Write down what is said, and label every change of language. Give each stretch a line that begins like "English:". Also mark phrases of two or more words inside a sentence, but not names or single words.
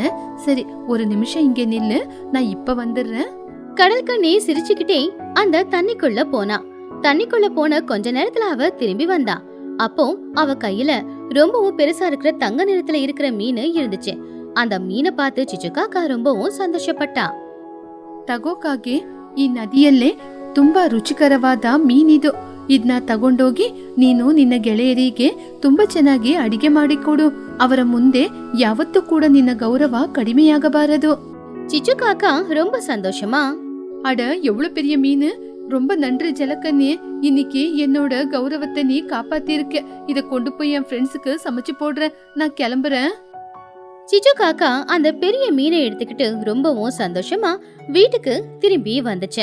Tamil: சரி, ஒரு நிமிஷம் இங்க நில்லு, நான் இப்ப வந்துடுறேன். கடல் கண்ணி சிரிச்சுக்கிட்டே அந்த தண்ணிக்குள்ள போனா. தண்ணிக்குள்ள போன கொஞ்ச நேரத்துல அவ திரும்பி வந்தா. அப்போ அவ கையில ரொம்பவும் பெருசா இருக்கிற தங்க நிறத்துல இருக்கிற மீன் இருந்துச்சு. அந்த மீனை பார்த்து ಚಿಚುಕಾಕ ரொம்பவும் ಸಂತೋಷಪಟ್ಟ.
Kannada: ತಗೋಕಾಗೆ ಈ ನದಿಯಲ್ಲೇ ತುಂಬಾ ರುಚಿಕರವಾದ ಮೀನಿದು. ಇದನ್ನ ತಗೊಂಡೋಗಿ ನೀನು ನಿನ್ನ ಗೆಳೆಯರಿಗೆ ತುಂಬಾ ಚೆನ್ನಾಗಿ ಅಡಿಗೆ ಮಾಡಿಕೊಡು. ಅವರ ಮುಂದೆ ಯಾವತ್ತೂ ಕೂಡ ನಿನ್ನ ಗೌರವ ಕಡಿಮೆಯಾಗಬಾರದು.
Tamil: ಚಿಚುಕಾಕ ரொம்ப சந்தோஷமா, அட எவ்வளவு பெரிய மீன்! ரொம்ப நன்றி ஜலக்கண்ணே. இன்னைக்கு என்னோட கௌரவத்தை நீ காப்பாத்திருக்க. இத கொண்டு போய் என் ஃப்ரெண்ட்ஸுக்கு சமைச்சு போடுறேன். நான் கிளம்புறேன். ಚಿಚುಕಾಕ அந்த பெரிய மீனை எடுத்துக்கிட்டு ரொம்பவும் சந்தோஷமா வீட்டுக்கு திரும்பி வந்துச்சு.